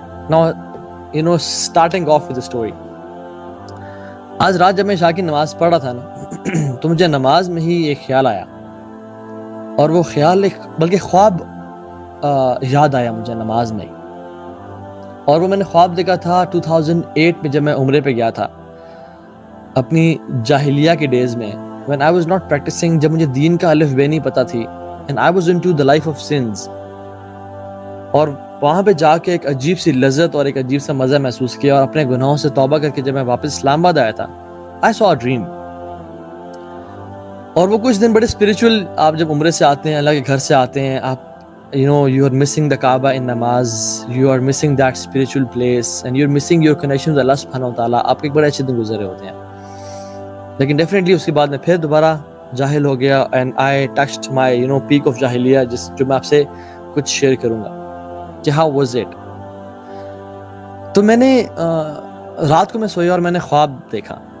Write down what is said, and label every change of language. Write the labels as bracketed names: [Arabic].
[English] Now starting off with the story. [Urdu] آج رات جب میں عشاء کی نماز پڑھ رہا تھا نا تو مجھے نماز میں ہی ایک خیال آیا, اور وہ خیال بلکہ خواب یاد آیا مجھے نماز میں ہی. اور وہ میں نے خواب دیکھا تھا 2008 میں جب میں عمرے پہ گیا تھا اپنی جاہلیہ کے ڈیز میں, [English] when I was not practicing, [Urdu] جب مجھے دین کا الف بے نہیں پتہ تھی, [English] and I was into the life of sins. [Urdu] اور وہاں پہ جا کے ایک عجیب سی لذت اور ایک عجیب سا مزہ محسوس کیا, اور اپنے گناہوں سے توبہ کر کے جب میں واپس اسلام آباد آیا تھا [English] I saw a dream. [Urdu] اور وہ کچھ دن بڑے اسپریچول, آپ جب عمرے سے آتے ہیں, اللہ کے گھر سے آتے ہیں, آپ [English] you are missing the Kaaba in namaz, you are missing that spiritual place, and you're missing your connection with Allah subhanahu wa ta'ala. [Urdu] آپ کے بڑے اچھے دن گزرے ہوتے ہیں. لیکن ڈیفینیٹلی اس کے بعد میں پھر دوبارہ جاہل ہو گیا, [English] and I touched my peak of جاہلیہ, [Urdu] جو میں آپ سے کچھ شیئر کروں گا کہ [English] How was it. [Urdu] تو میں نے رات کو میں سویا اور میں نے خواب دیکھا.